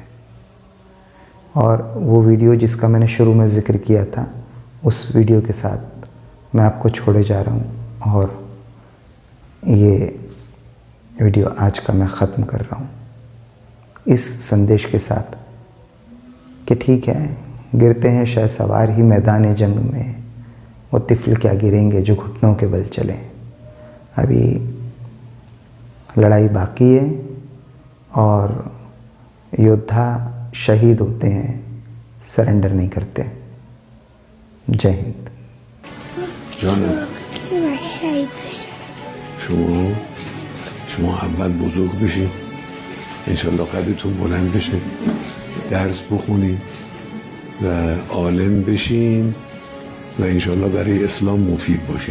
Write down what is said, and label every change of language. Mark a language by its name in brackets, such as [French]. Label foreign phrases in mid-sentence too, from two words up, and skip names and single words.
[Hindi] और वो वीडियो जिसका मैंने शुरू में ज़िक्र किया था, उस वीडियो के साथ मैं आपको छोड़े जा रहा हूँ और ये वीडियो आज का मैं ख़त्म कर रहा हूँ इस संदेश के साथ कि ठीक है, गिरते हैं शहसवार ही मैदान जंग में, वो तिफ़्ल क्या गिरेंगे जो घुटनों के बल चलें। अभी लड़ाई बाकी है और योद्धा शहीद होते हैं, सरेंडर नहीं करते। जय हिंद। [Persian] شما اول بزرگ بشین، انشالله قدرتون بلند بشه، درس بخونین و عالم بشین و انشالله برای اسلام مفید باشین.